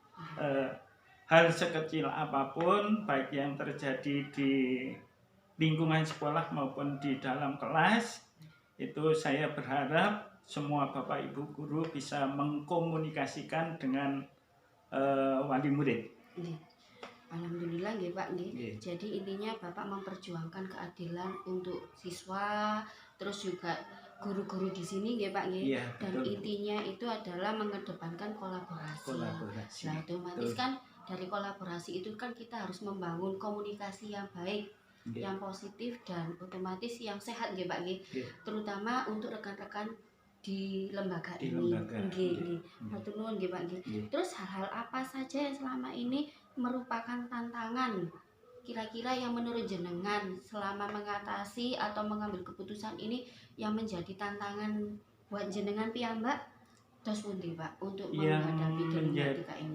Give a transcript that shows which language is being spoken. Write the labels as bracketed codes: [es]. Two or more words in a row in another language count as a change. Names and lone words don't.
[id] Hal sekecil apapun, baik yang terjadi di lingkungan sekolah maupun di dalam kelas, itu saya berharap semua Bapak Ibu guru bisa mengkomunikasikan dengan wali murid. Alhamdulillah nggih Pak nggih. Jadi intinya Bapak memperjuangkan keadilan untuk siswa, terus juga guru-guru di sini nggih Pak nggih. Ya, dan intinya itu adalah mengedepankan kolaborasi. Nah, otomatis kan dari kolaborasi itu kan kita harus membangun komunikasi yang baik, yang positif dan otomatis yang sehat nggih Pak nggih. Terutama untuk rekan-rekan di lembaga ini. Nggih. [jv] Matur nuwun nggih Pak nggih. [id] Terus hal-hal apa saja yang selama ini merupakan tantangan kira-kira yang menurut jenengan selama mengatasi atau mengambil keputusan ini yang menjadi tantangan buat [jv] jenengan piyambak? [id] Terus pundi Pak untuk menghadapi dinamika ini?